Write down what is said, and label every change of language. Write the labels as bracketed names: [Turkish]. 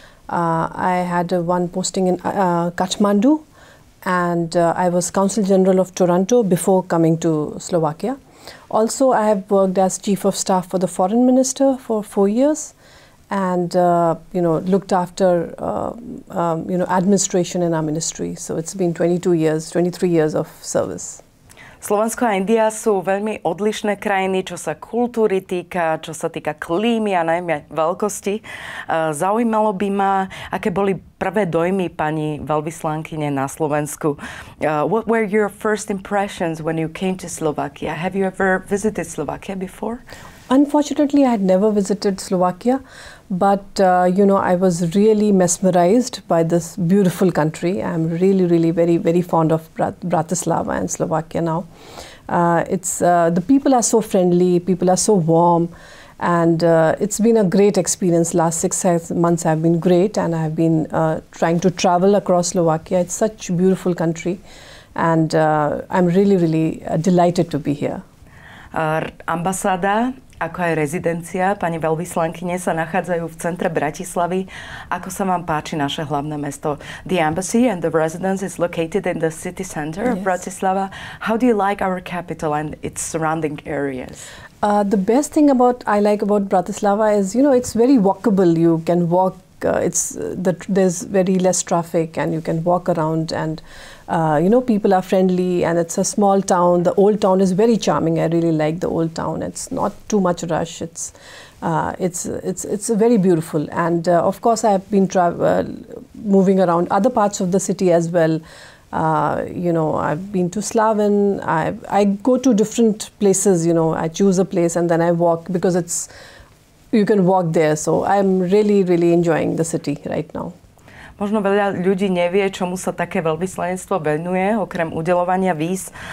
[English] I had one posting in Kathmandu, and I was Consul General of Toronto before coming to Slovakia. Also, I have worked as Chief of Staff for the Foreign Minister for 4 years. And looked after administration in our ministry. So it's been 23 years of service. [Slovak] Slovensko a India sú veľmi odlišné krajiny, čo sa kultúry týka, čo sa týka klímy a najmä veľkosti. Zaujímalo by ma, aké boli prvé dojmy pani veľvyslankyne na Slovensku. [English] What were your first impressions when you came to Slovakia? Have you ever visited Slovakia before? Unfortunately, I had never visited Slovakia, but I was really mesmerized by this beautiful country. I'm really, very, very fond of Bratislava and Slovakia now. The people are so friendly, people are so warm, and it's been a great experience. Last 6 months have been great, and I've been trying to travel across Slovakia. It's such a beautiful country, and I'm really delighted to be here. [Slovak] Ambasáda ako aj rezidencia pani veľvyslankyne sa nachádzajú v centre Bratislavy. Ako sa vám páči naše hlavné mesto? [English] The embassy and the residence is located in the city center of Bratislava. How do you like our capital and its surrounding areas? The best thing I like about Bratislava is, it's very walkable. You can walk. There's very less traffic, and you can walk around, and people are friendly, and it's a small town. The old town is very charming. I really like the old town. It's not too much rush. It's very beautiful, and of course I have been moving around other parts of the city as well. I've been to Slaven. I go to different places. I choose a place and then I walk because you can walk there. So I'm really enjoying the city right now. [Slovak] Možno veľa ľudí nevie, čomu sa také veľvyslanectvo venuje, okrem udeľovania víz.